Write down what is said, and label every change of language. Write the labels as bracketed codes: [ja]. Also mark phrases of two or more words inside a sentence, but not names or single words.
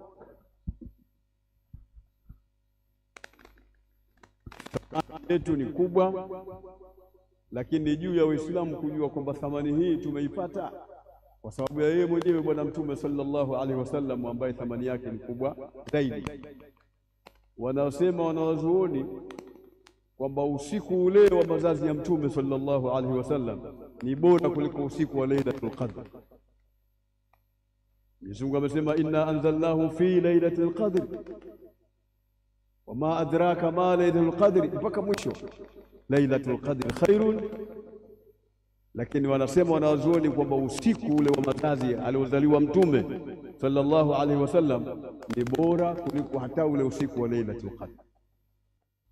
[sw] Yetu ni kubwa, lakini juu ya Uislamu kujua kwamba thamani hii tumeipata kwa sababu ya yeye mwenyewe Bwana Mtume [ar] صلى الله عليه وسلم, [sw] ambaye thamani yake ni kubwa zaidi. Wanaosema wanawazuoni kwamba usiku ule wa mazazi ya Mtume [ar] صلى الله عليه وسلم [sw] ni bora kuliko usiku wa Lailatul Qadr. Mwenyezi Mungu amesema [ar] إنا أنزلناه في ليلة القدر وما أدراك ما ليلة القدر, [sw] mpaka mwisho. [ar] ليلة القدر خير, [sw] lakini wanasema wanawazuoni kwamba usiku ule wa mazazi aliozaliwa Mtume [ar] صلى الله عليه وسلم [sw] ni bora kuliko hata ule usiku wa Lailatul Qadr.